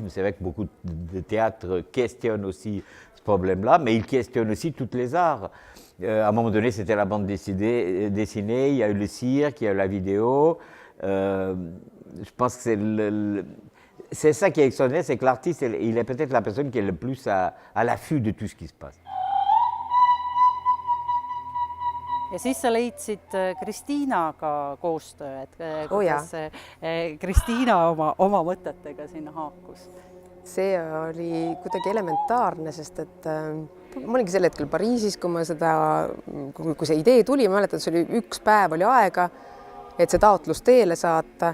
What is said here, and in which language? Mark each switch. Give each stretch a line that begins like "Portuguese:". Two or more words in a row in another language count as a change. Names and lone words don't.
French: C'est vrai que beaucoup de théâtres questionnent aussi ce problème-là, mais ils questionnent aussi toutes les arts. À un moment donné, c'était la bande dessinée, il y a eu le cirque, il y a eu la vidéo. Je pense que c'est ça qui est extraordinaire, c'est que l'artiste, il est peut-être la personne qui est le plus à l'affût de tout ce qui se passe.
Estonian: Ja siis sa leidsid Kristiinaga koostöö, kuidas Kristiina oma mõtetega sinna haakus? See oli kuidagi elementaarne, sest et ma olingi sel hetkel Pariisis, kui see idee tuli, ma mäletan, see oli üks päev oli aega, et see taotlus teele saata.